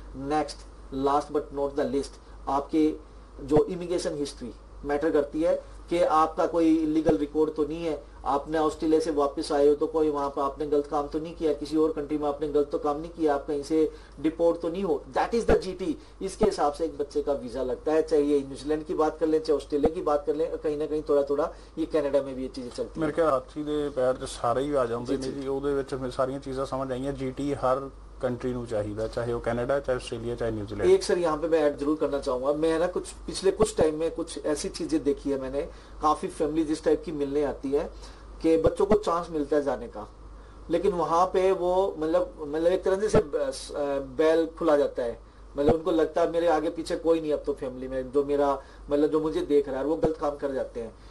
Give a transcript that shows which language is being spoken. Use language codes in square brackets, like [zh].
[hi] Next, last but not the list, आपके जो immigration history matter करती है कि आपका कोई इलीगल रिकॉर्ड तो नहीं है, आपने ऑस्ट्रेलिया से वापस आए हो तो कोई वहां पर आपने गलत काम तो नहीं किया, किसी और कंट्री में आपने गलत तो काम नहीं किया, आप कहीं से डिपोर्ट तो नहीं हो। [en] That is the GT। [hi] इसके हिसाब से एक बच्चे का वीजा लगता है, चाहे ये न्यूजीलैंड की बात कर लें, चाहे ऑस्ट्रेलिया की बात कर लें, कहीं ना कहीं थोड़ा थोड़ा ये कनाडा में भी ये चीजें चलती है। मेरे ख्याल हाथी [pa] ਦੇ ਪੈਰ 'ਚ ਸਾਰੇ ਹੀ ਆ ਜਾਂਦੇ ਨੇ ਜੀ, ਉਹਦੇ ਵਿੱਚ ਫਿਰ ਸਾਰੀਆਂ ਚੀਜ਼ਾਂ ਸਮਝ ਆਈਆਂ। [hi] GT [pa] ਹਰ कंट्री ਨੂੰ ਚਾਹੀਦਾ, [hi] चाहे वो कनाडा, चाहे ऑस्ट्रेलिया, चाहे न्यूजीलैंड। एक सर यहाँ पे मैं ऐड जरूर करना चाहूंगा, मैं ना पिछले कुछ टाइम में कुछ ऐसी चीजें देखी है मैंने, काफी फैमिली जिस टाइप की मिलने आती है कि बच्चों को चांस मिलता है जाने का, लेकिन वहां पे वो मतलब एक तरह से बैल खुला जाता है, मतलब उनको लगता है मेरे आगे पीछे कोई नहीं अब तो फैमिली में जो मेरा मतलब जो मुझे देख रहा है, वो गलत काम कर जाते हैं।